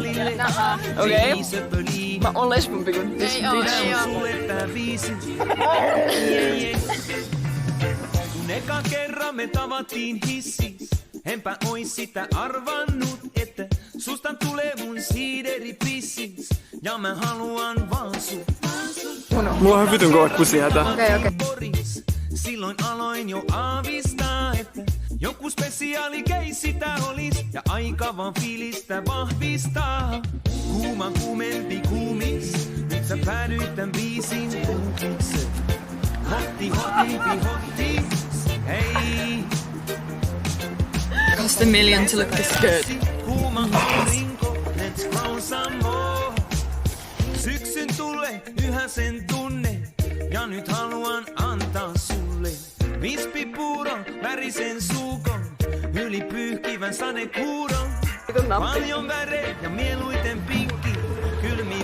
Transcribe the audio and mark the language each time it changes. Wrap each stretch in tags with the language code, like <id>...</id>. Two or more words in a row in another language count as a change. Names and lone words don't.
<fi>Okei? Mä oon lesbompi kuin</fi> <en>this bitch.</en> <fi>Kun eka kerran me tavattiin hissis, enpä ois sitä arvannut, että susta tulee mun siideripissis. Ja mä haluan vaan sut. Mulla on vitun kovat kusihätä. Okei. Silloin aloin jo aavistaa, että joku spesiaali keissi tää olis. Ja aika vaan fiilistä vahvistaa. Kuuma kuumempi kuumis, nyt sä päädyit tän biisin kuukiksi. Hotti, hotti, hotti.</fi> <en>cost a million to look this good.</en> <fi>Kuuma aurinko,</fi> <en>let's grow some more.</en> <fi>Syksyn tulee, yhä sen tunne. Ja nyt haluan antaa sulle vispipuuron, värisen suukon, yli pyyhkivän sadekuuron. Paljon värejä ja mieluiten pinkki, kylmiä</fi>